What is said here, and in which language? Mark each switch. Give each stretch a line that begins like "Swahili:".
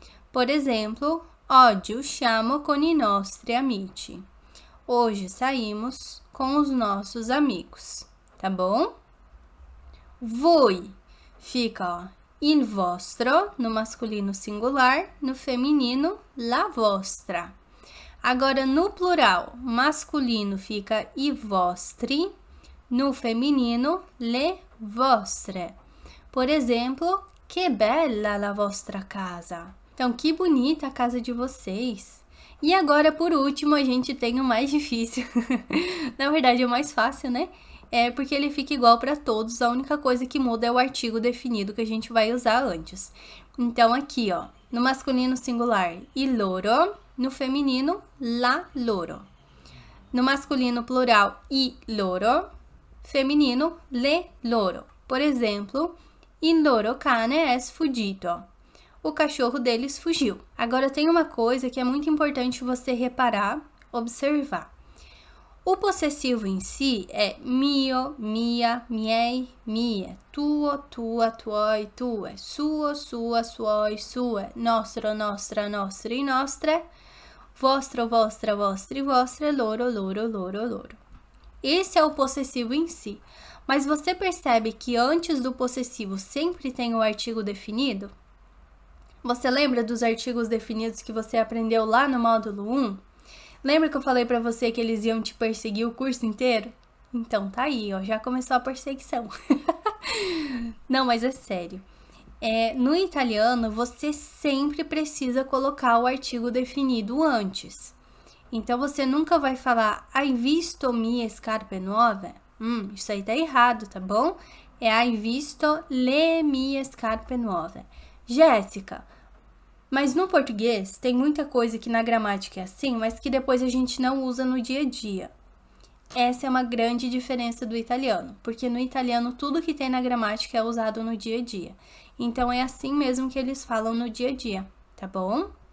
Portuguese: Por exemplo,
Italian: oggi usciamo con i nostri amici.
Portuguese: Hoje saímos com os nossos amigos, tá bom? Voi fica, il vostro, no masculino singular, no feminino, la vostra. Agora, no plural, masculino fica i vostri, no feminino, le vostre. Por exemplo,
Italian: que bella la vostra casa.
Portuguese: Então, que bonita a casa de vocês. E agora, por último, a gente tem o mais difícil. Na verdade, é o mais fácil, né? É porque ele fica igual para todos. A única coisa que muda é o artigo definido que a gente vai usar antes. Então, aqui, ó, no masculino singular, il loro. No feminino, la loro. No masculino plural, i loro. Feminino, le loro. Por exemplo,
Italian: il loro cane è sfuggito.
Portuguese: O cachorro deles fugiu. Agora, tem uma coisa que é muito importante você reparar, observar. O possessivo em si é
Italian: mio, mia, miei, mie, tuo, tua, tuoi, tue, suo, sua, suoi, sue, nostro, nostra, nostri, nostre, vostro, vostra, vostri, vostre, loro, loro, loro, loro.
Portuguese: Esse é o possessivo em si. Mas você percebe que antes do possessivo sempre tem o artigo definido? Você lembra dos artigos definidos que você aprendeu lá no módulo 1? Lembra que eu falei pra você que eles iam te perseguir o curso inteiro? Então tá aí, ó, já começou a perseguição. Não, mas é sério. No italiano, você sempre precisa colocar o artigo definido antes. Então, você nunca vai falar
Italian: hai visto mie scarpe nuove?
Portuguese: Isso aí tá errado, tá bom?
Italian: É hai visto le mie scarpe nuove.
Portuguese: Jéssica, mas no português tem muita coisa que na gramática é assim, mas que depois a gente não usa no dia a dia. Essa é uma grande diferença do italiano, porque no italiano tudo que tem na gramática é usado no dia a dia. Então, é assim mesmo que eles falam no dia a dia, tá bom?